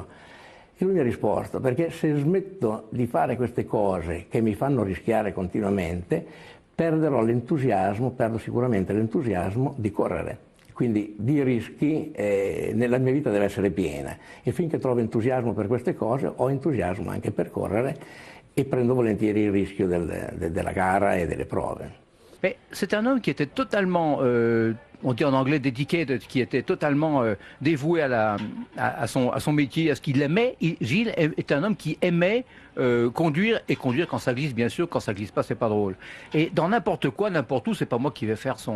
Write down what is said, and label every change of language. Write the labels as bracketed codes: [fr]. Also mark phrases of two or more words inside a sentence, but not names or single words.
[it] E lui mi ha risposto: perché se smetto di fare queste cose che mi fanno rischiare continuamente, perderò l'entusiasmo, perdo sicuramente l'entusiasmo di correre. Quindi di rischi nella mia vita deve essere piena, e finché trovo entusiasmo per queste cose ho entusiasmo anche per correre e prendo volentieri il rischio della gara et delle prove. [fr] C'est un homme qui était totalement, on dit en anglais dedicated, qui était totalement dévoué à son métier, à ce qu'il aimait. Gilles est un homme qui aimait conduire, et conduire quand ça glisse, bien sûr. Quand ça glisse pas, c'est pas drôle. Et dans n'importe quoi, n'importe où, c'est pas moi qui vais faire son...